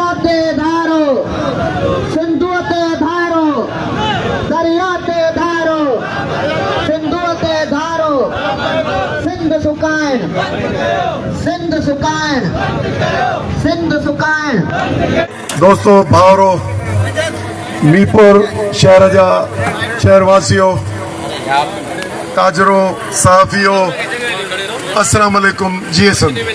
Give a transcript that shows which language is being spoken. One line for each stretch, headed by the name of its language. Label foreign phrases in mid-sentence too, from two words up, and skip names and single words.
Sindhi: दरियाते धारो सिंधुते धारो दरियाते धारो सिंधुते धारो सिंध सुकाइण सिंध सुकाइण सिंध सुकाइण। दोस्तों भावरो मीरपुर शहर जा शहरवासियों ताजरो सहाफ़ियो
Arabic: السلام عليكم
Sindhi: जी हसन।